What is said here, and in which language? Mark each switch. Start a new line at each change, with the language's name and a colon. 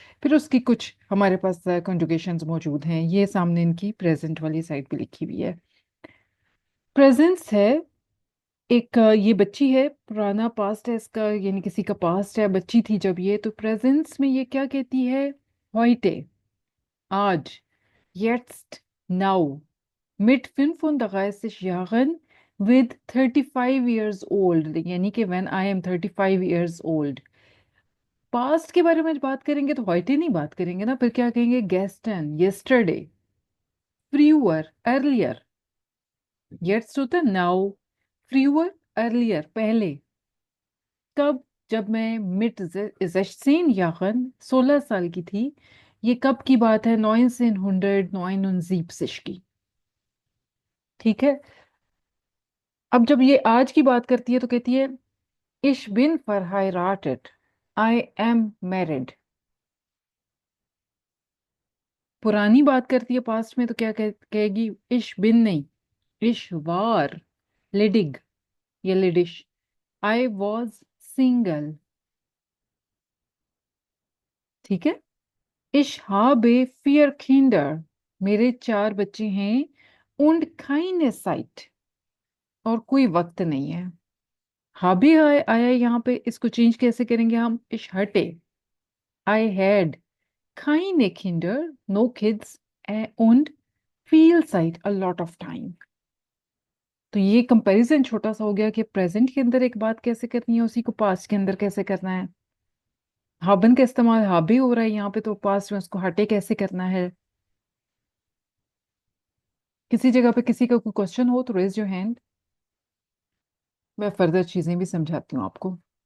Hindi: फिर उसकी कुछ हमारे पास कंजुगेशंस मौजूद हैं, ये सामने इनकी प्रेजेंट वाली साइड पे लिखी हुई है। प्रेजेंस है एक, ये बच्ची है, पुराना पास्ट है इसका, यानी किसी का पास्ट है, बच्ची थी जब ये, तो प्रेजेंस में ये क्या कहती है?
German: heute,
Hindi: आज।
German: jetzt,
English: now,
German: mit 35 Jahren
English: with 35 years old,
Hindi: यानी कि
English: when I am 35 years old।
Hindi: Past के बारे में बात करेंगे तो heute नहीं बात करेंगे ना, फिर क्या कहेंगे?
German: gestern,
English: yesterday,
German: früher,
English: earlier।
German: jetzt
Hindi: होता है
English: now,
German: früher,
English: earlier,
Hindi: पहले। कब? जब मैं मिट 16 यागन 16 साल की थी। ये कब की बात है? 1979 की। ठीक है। अब जब ये आज की बात करती है तो कहती है इश बिन
German: verheiratet,
Hindi: आई एम मैरिड। पुरानी बात करती है पास्ट में तो क्या कहेगी? इश बिन नहीं, इश वार लिडिग या लिडिश, आई वॉज सिंगल। ठीक है।
German: Ich habe 4 Kinder,
Hindi: मेरे 4 बच्चे हैं।
German: Und keine Zeit,
Hindi: और कोई वक्त नहीं है।
German: habe
Hindi: आया आया यहाँ पे, इसको चेंज कैसे करेंगे हम?
German: Ich hatte,
English: I had
German: keine Kinder,
English: no kids,
German: und viel Zeit,
English: a lot of time।
Hindi: तो ये कंपैरिजन छोटा सा हो गया कि प्रेजेंट के अंदर एक बात कैसे करनी है, उसी को पास्ट के अंदर कैसे करना है। हाबन का इस्तेमाल हाबी हो रहा है यहाँ पे, तो पास्ट में उसको हटे कैसे करना है। किसी जगह पे किसी का कोई क्वेश्चन हो तो
English: raise your hand,
Hindi: मैं फर्दर चीजें भी समझाती हूँ आपको।